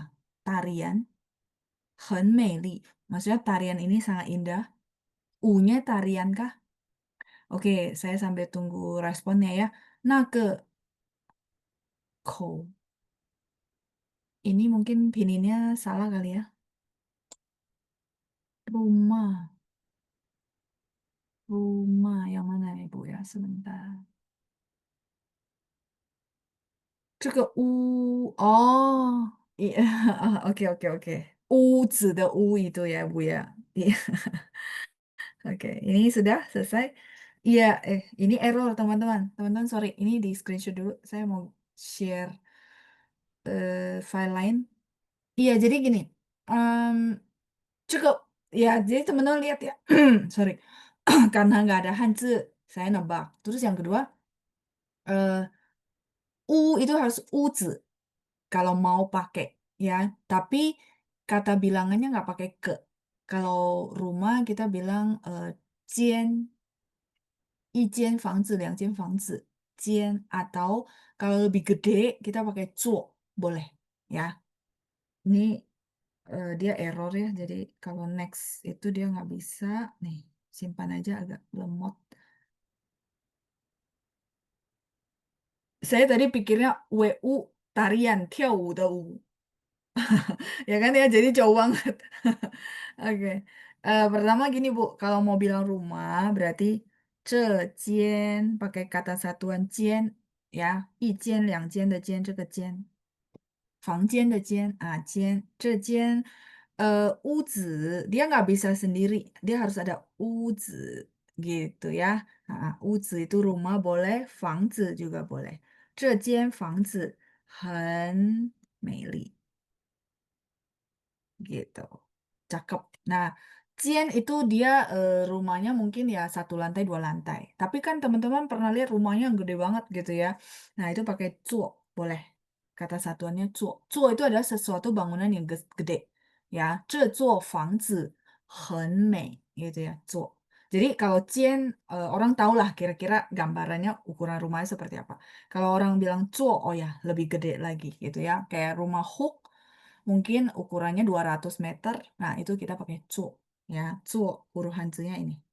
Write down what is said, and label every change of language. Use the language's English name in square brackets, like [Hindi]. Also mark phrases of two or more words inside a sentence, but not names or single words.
[Indonesian] Tarian, [Chinese] 很美丽. [Indonesian] Maksudnya tarian ini sangat indah. U-nya tarian kah? Oke, saya sambil tunggu responnya ya. [Chinese] 那个口, [Indonesian] ini mungkin pininnya salah kali ya. Rumah, rumah yang mana ya Bu ya? Sebentar. [Chinese] 这个屋, [Indonesian] oh, iya, oke oke oke. [Chinese] 屋子的屋 [Indonesian] itu ya Bu ya. Iya. Oke, ini sudah selesai. Iya, ini error teman-teman. Teman-teman, sorry, ini di screenshot dulu. Saya mau share file lain. Iya, jadi gini. em, Cukup, ya, jadi teman-teman lihat ya. Sorry, karena nggak ada Hanzi, saya nebak. Terus yang kedua, eh, U itu harus uzi kalau mau pakai, ya. Tapi kata bilangannya nggak pakai ke. Kalau rumah kita bilang 间 [Chinese] 1间房子, 2间房子, [Indonesian] 间 atau kalau lebih gede kita pakai 座, boleh ya. Ini dia error ya, jadi kalau next itu dia nggak bisa. Nih, simpan aja agak lemot. Saya tadi pikirnya WU tarian, [Chinese] 跳舞的舞. [Indonesian] Ya kan ya, jadi jauh banget. Oke. Pertama gini Bu, kalau mau bilang rumah berarti [Chinese] 这间 [Indonesian] pakai kata satuan 间 ya, [Chinese] 一间两间的间这个间. 房间的间啊，间这间 屋子 [Indonesian] dia nggak bisa sendiri, dia harus ada 屋子 gitu ya. 屋子 itu rumah boleh, 房子 juga boleh. [Chinese] 这间房子很美丽 gitu. [Indonesian] Cakep. Nah, Cien itu dia rumahnya mungkin ya 1 lantai 2 lantai. Tapi kan teman-teman pernah lihat rumahnya yang gede banget gitu ya. Nah, itu pakai cuo, boleh. Kata satuannya cuo. Cuo itu adalah sesuatu bangunan yang gede. Ya, [Chinese] 这座房子很美 [Indonesian] gitu ya, [Chinese] cuo. [Indonesian] Jadi kalau Cien, orang tahu lah kira-kira gambarannya ukuran rumahnya seperti apa. Kalau orang bilang cuo, oh ya lebih gede lagi gitu ya. Kayak rumah Hook mungkin ukurannya 200 meter. Nah, itu kita pakai cu, ya. Cu, huruf hanzinya ini.